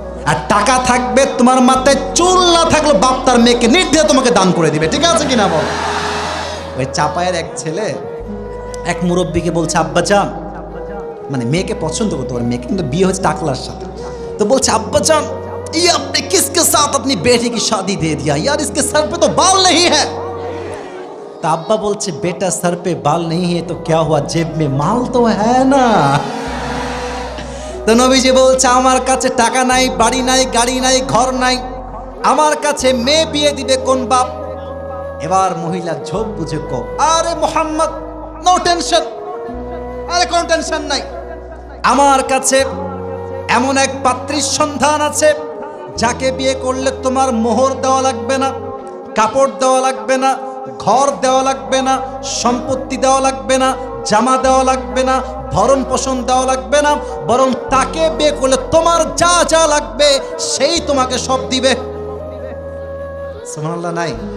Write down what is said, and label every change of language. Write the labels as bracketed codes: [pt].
[bn] আর টাকা থাকবে, তোমার মাথায় চুল না থাকলে বাপ তার মেয়েকে নির্দ্বিধা তোমাকে দান করে দিবে, ঠিক আছে কিনা বল? ওই চাপায়ের এক ছেলে এক মুরব্বীকে বলছে আব্বাজান, মানে মেয়েকে পছন্দ করতে পারে, মেয়েকে কিন্তু বিয়ে হয়েছে টাকলার সাথে, তো বলছে আব্বাজান [hi] ये आपने किसके साथ अपनी बेटी की शादी दे दिया यार, इसके सर पे तो बाल नहीं है। तो अब्बा [bn] बोलছে [hi] बेटा सर पे बाल नहीं है तो क्या हुआ, जेब में माल तो है ना। [bn] তো নবীজি বলছে আমার কাছে টাকা নাই, বাড়ি নাই, গাড়ি নাই, ঘর নাই, আমার কাছে মেয়ে বিয়ে দিবে কোন বাপ? এবার মহিলা ঝোপ বুঝে কো, আরে মোহাম্মদ নো টেনশন, আরে কোনো টেনশন নাই, আমার কাছে এমন এক পাত্রীর সন্ধান আছে যাকে বিয়ে করলে তোমার মোহর দেওয়া লাগবে না, কাপড় দেওয়া লাগবে না, ঘর দেওয়া লাগবে না, সম্পত্তি দেওয়া লাগবে না, জামা দেওয়া লাগবে না, ভরণ পোষণ দেওয়া লাগবে না, বরং তাকে বিয়ে করলে তোমার যা যা লাগবে সেই তোমাকে সব দিবে। সুবহানাল্লাহ নাই?